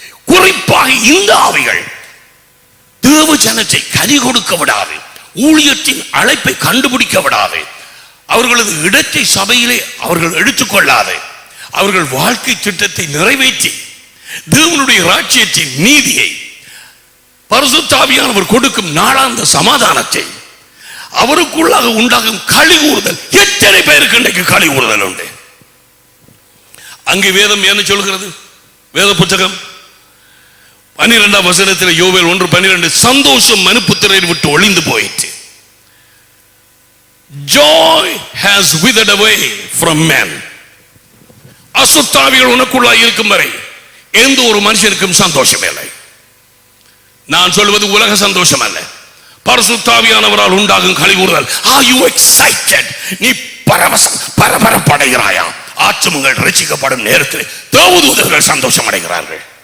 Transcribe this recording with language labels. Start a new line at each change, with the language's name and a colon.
Tamil: குறிப்பாக இந்த ஆவிகள் தேவ ஜனத்தை கனி கொடுக்க விடாது, ஊழியத்தின் அழைப்பை கண்டுபிடிக்க விடாது, அவர்களது இடத்தை சபையிலே அவர்கள் எடுத்துக்கொள்ளாது, அவர்கள் வாழ்க்கை திட்டத்தை நிறைவேற்றி தேவனுடைய ராஜ்யத்தின் நீதியை, பரிசுத்த ஆவியானவர் கொடுக்கும் நாளாந்த சமாதானத்தை, அவருக்குள்ளாக உண்டாகும் களி கூறுதல். எத்தனை பேருக்கு இன்றைக்கு களி கூறுதல் உண்டு? அங்கே வேதம் என்ன சொல்கிறது? வேத புத்தகம் 12ஆம் வசனத்தில் யோவேல் 1:12, சந்தோஷம் மனுப்புத்திரையை விட்டு ஒளிந்து போயிற்று.
English: Joy has withered away from men.
Tamil: அசுத்தாவிகள் உனக்குள்ளா இருக்கும் வரை எந்த ஒரு மனுஷனுக்கும் சந்தோஷம் இல்லை. நான் சொல்வது உலக சந்தோஷம் அல்ல, பரிசுத்தாவியானவரால் உண்டாகும் களி கூறுதல்.
English: Are you excited?
Tamil: நீ பரபரப்படைகிறாயா? ஆத்துமங்கள் ரட்சிக்கப்படும் நேரத்தில் தேவதூதர்கள் சந்தோஷம் அடைகிறார்கள்.